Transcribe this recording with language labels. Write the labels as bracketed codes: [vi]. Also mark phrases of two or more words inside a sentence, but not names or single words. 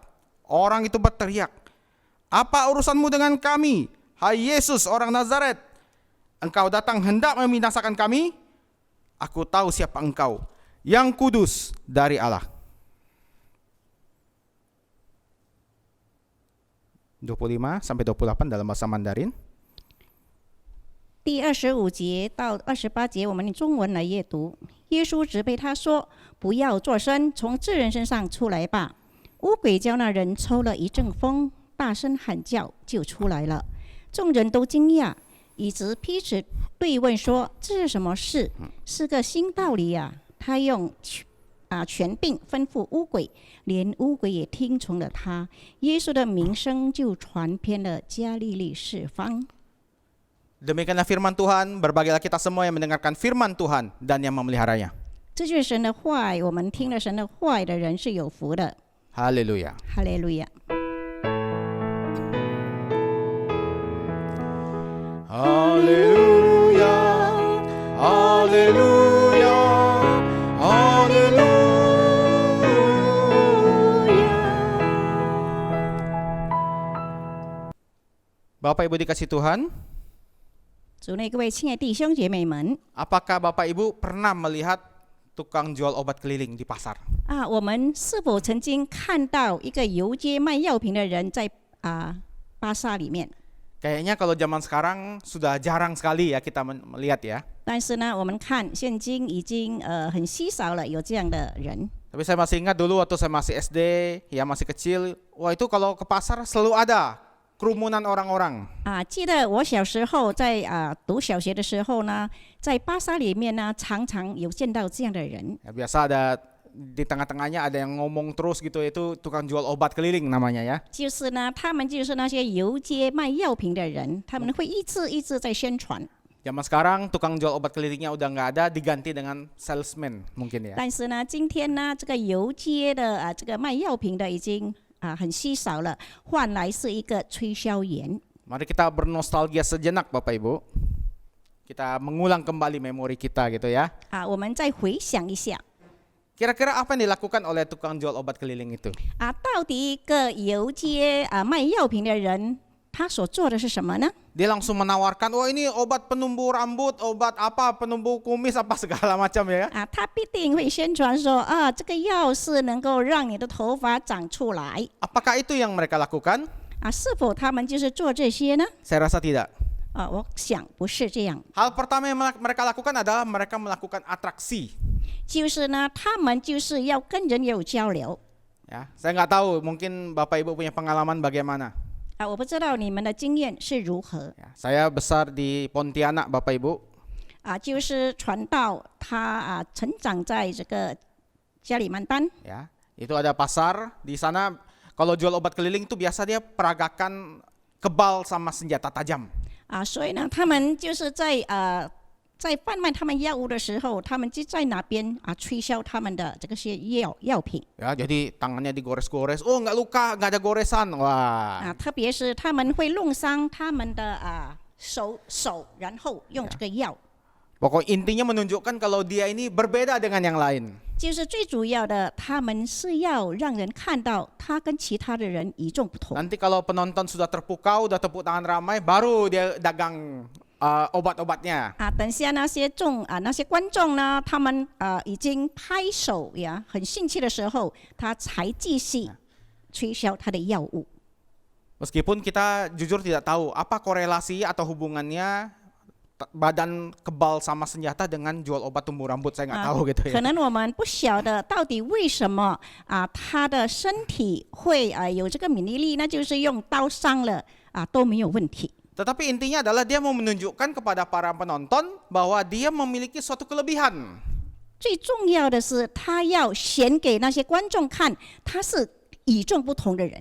[id] Orang itu berteriak, "Apa urusanmu dengan kami, hai Yesus orang Nazaret? Engkau datang hendak membinasakan kami? Aku tahu siapa engkau, yang kudus dari Allah." 25 sampai 28 dalam bahasa Mandarin. [zh] 第25节到28节，我们用中文来阅读。耶稣责备他说：“不要作声，从这人身上出来吧。” 污鬼叫那人抽了一阵风，大声喊叫，就出来了。众人都惊讶，以致彼此对问说：“这是什么事？是个新道理呀！” 他用权柄吩咐污鬼，连污鬼也听从了他。耶稣的名声就传遍了加利利四方。 [id] Demikianlah firman Tuhan, berbahagialah kita semua yang mendengarkan firman Tuhan dan yang memeliharanya. [zh] 这就是神的话语，我们听了神的话语的人是有福的。 [id] Haleluya. [zh] 哈利路亚。 [id] Haleluya. Haleluya. Haleluya. Bapak Ibu dikasih Tuhan, [zh] 主内各位亲爱弟兄姐妹们 [id] apakah Bapak Ibu pernah melihat tukang jual obat keliling di pasar? [zh] 我们是否曾经看到一个游街卖药品的人在巴萨里面？ [id] Kayaknya kalau zaman sekarang sudah jarang sekali ya kita melihat ya. [zh] 但是呢，我们看现今已经很稀少了有这样的人。 [id] Tapi saya masih ingat dulu waktu saya masih SD, ya masih kecil, wah itu kalau ke pasar selalu ada kerumunan orang-orang. [zh] 记得我小时候在读小学的时候呢，在巴萨里面呢，常常有见到这样的人。 [id] Ya, biasa ada di tengah-tengahnya ada yang ngomong terus gitu, itu tukang jual obat keliling namanya ya. [zh] 就是呢，他们就是那些游街卖药品的人，他们会一直在宣传。 [id] Zaman sekarang tukang jual obat kelilingnya udah nggak ada, diganti dengan salesman mungkin ya. [zh] 但是呢，今天呢，这个游街的这个卖药品的已经很稀少了，换来是一个推销员。 [id] Mari kita bernostalgia sejenak Bapak Ibu. Kita mengulang kembali memori kita gitu ya. [zh] 我们再回想一下 [id] Kira-kira apa yang dilakukan oleh tukang jual obat keliling itu? [zh] 到底一个游街卖药品的人，他所做的是什么呢？ [id] Dia langsung menawarkan, oh ini obat penumbuh rambut, obat apa, penumbuh kumis, apa segala macam ya. [zh] 他必定会宣传说这个药是能够让你的头发长出来 [id] Apakah itu yang mereka lakukan? [zh] 是否他们就是做这些呢？ [id] Saya rasa tidak. [zh] 我想不是这样， [id] Hal pertama yang mereka lakukan adalah mereka melakukan atraksi. [zh] 就是呢，他们就是要跟人有交流 [id] Ya, saya nggak tahu, mungkin Bapak Ibu punya pengalaman bagaimana. [zh] 我不知道你们的经验是如何 [id] Ya, saya besar di Pontianak, Bapak Ibu. [zh] 就是传道他成长在这个加里曼丹 [id] Ya, itu ada pasar di sana. Kalau jual obat keliling itu biasa dia peragakan kebal sama senjata tajam. [zh] 所以呢，他们就是在贩卖他们药物的时候，他们就在那边吹销他们的这个些药品 [id] Ya, jadi tangannya digores-gores. Oh, nggak luka, nggak ada goresan. Wah. [zh] 特别是他们会弄伤他们的手，然后用这个药。 [id] Pokok intinya menunjukkan kalau dia ini berbeda dengan yang lain. [zh] 就是最主要的，他们是要让人看到他跟其他的人与众不同。 [id] Nanti kalau penonton sudah terpukau, udah tepuk tangan ramai, baru dia dagang obat-obatnya. [zh] 等下那些那些观众呢，他们已经拍手呀，很兴趣的时候，他才继续吹销他的药物。 [id] Meskipun kita jujur tidak tahu apa korelasi atau hubungannya badan kebal sama senjata dengan jual obat tumbuh rambut, saya nggak tahu gitu [zh] 可 [id] ya. [zh] 能我们不晓得到底为什么他的身体会有这个免疫力，那就是用刀伤了都没有问题。 [id] Tetapi intinya adalah dia mau menunjukkan kepada para penonton bahwa dia memiliki suatu kelebihan. [zh] 最重要的是，他要显给那些观众看，他是与众不同的人。